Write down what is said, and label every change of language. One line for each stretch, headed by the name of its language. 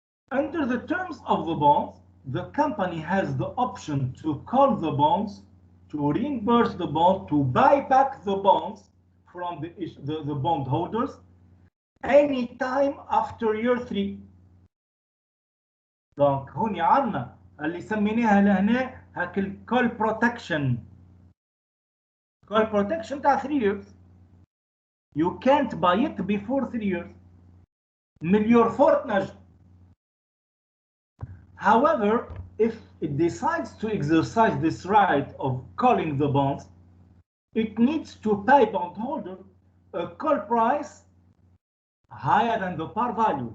English: Under the terms of the bond, the company has the option to call the bonds, to reimburse the bond, to buy back the bonds from the bondholders any time after year 3.
Arabic: Donc هوني عنا اللي سميناها لهنا هاك الكول بروتكشن.
English: Call protection تاع 3 years. You can't buy it before 3 years.
Arabic: مليار فورت نجم.
English: However, if it decides to exercise this right of calling the bonds, it needs to pay bondholder a call price higher than the par value.